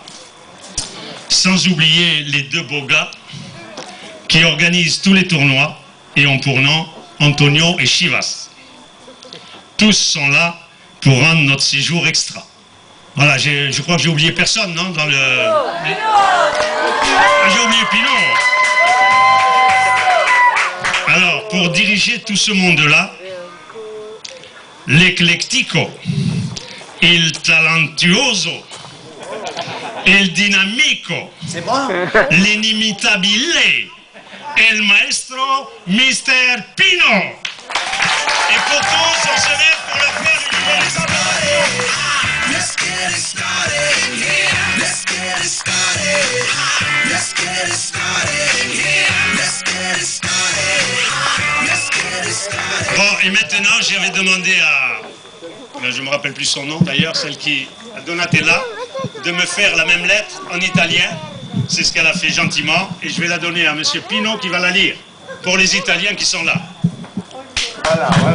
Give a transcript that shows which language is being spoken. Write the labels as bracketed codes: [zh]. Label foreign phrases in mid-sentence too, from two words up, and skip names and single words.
[fr] Sans oublier les deux beaux gars qui organisent tous les tournois et ont pour nom Antonio et Chivas. Tous sont là pour rendre notre séjour extra. Voilà, je crois que j'ai oublié personne, non, dans le... J'ai oublié Pinot. Alors, pour diriger tout ce monde-là, [it] l'eclectico, il talentuoso, il dinamico, l'inimitabile, el maestro Mr. Pino. [fr] Et pour tous, on se lève pour le faire du [en] Let's get it started in here. Let's get it started. Let's get it started in here. Let's get it started. Let's get it started. [fr] Bon, et maintenant, j'avais demandé à... Je ne me rappelle plus son nom d'ailleurs, celle qui... à Donatella, de me faire la même lettre en italien. C'est ce qu'elle a fait gentiment. Et je vais la donner à M. Pino qui va la lire. Pour les Italiens qui sont là.